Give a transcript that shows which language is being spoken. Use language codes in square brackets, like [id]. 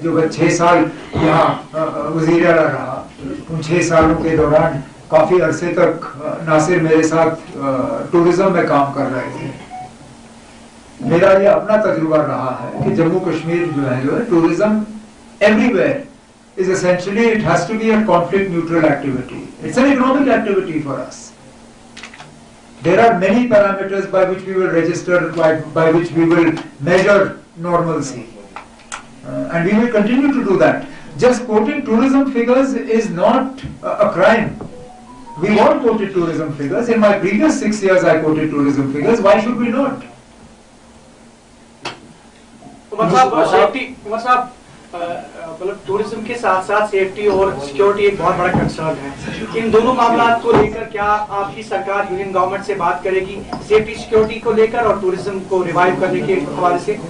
[hi] जो मैं 6 साल यहाँ वजीर आला रहा, उन 6 सालों के दौरान काफी अरसे तक नासिर मेरे साथ टूरिज्म में काम कर रहे थे। मेरा ये अपना तजुर्बा रहा है कि जम्मू कश्मीर जो है [en] Tourism everywhere is essentially it has to be a conflict neutral activity, it's an economic activity for us. There are many parameters by which we will register, by which we will measure normalcy, and we will continue to do that. Just quoting tourism figures is not a crime. We all quoted tourism figures. In my previous 6 years, I quoted tourism figures. Why should we not? [hi] मतलब tourism के साथ साथ safety और security एक बहुत बड़ा concern है। इन दोनों मामलों को लेकर क्या आपकी सरकार यूनियन गवर्नमेंट से बात करेगी सेफ्टी सिक्योरिटी को लेकर और टूरिज्म को रिवाइव करने के हवाले से?